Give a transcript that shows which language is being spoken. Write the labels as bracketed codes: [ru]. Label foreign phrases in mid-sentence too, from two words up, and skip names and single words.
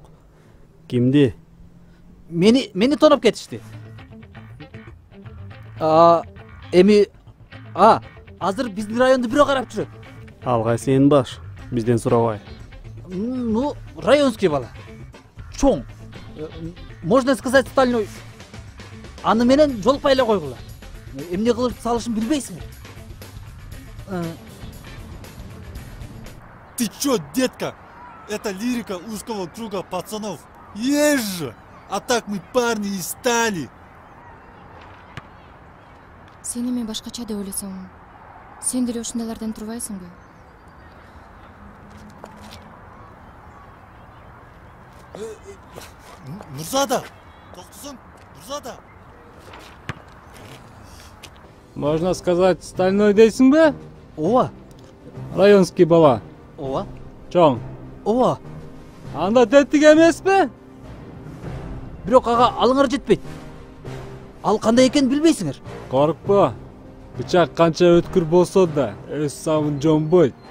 [ky] Кимди? Мени тоноп кетишти. Эми азыр биздин районду бирөө карап жүрөт. Алгай сен баш, бизден сурабай. Ну, районский бала. Чоң. [ru] Можно сказать, стальной. [ky] Аны менен жолукпай эле койгула. Эмне кылып салышын билбейсиңби? [ru] Ты чё, детка? Это лирика узкого круга пацанов. Есть же! А так мы парни и стали. [ky] Сен эми башкача деп ойлосоң, сен деле ушундайлардан турбайсыңбы? Нурзада! Токтосоң, Нурзада! [ru] Можно сказать, стальной [ky] дейсиңби? Ооба. Районский бала. Ооба. Чоң. Ооба. Анда теттик эмеспи? Бирок ага алыңар жетпейт. Ал кандай экенин билбейсиңер. Коркпо. Бычак канча өткүр болсо да өз сабын жонбойт.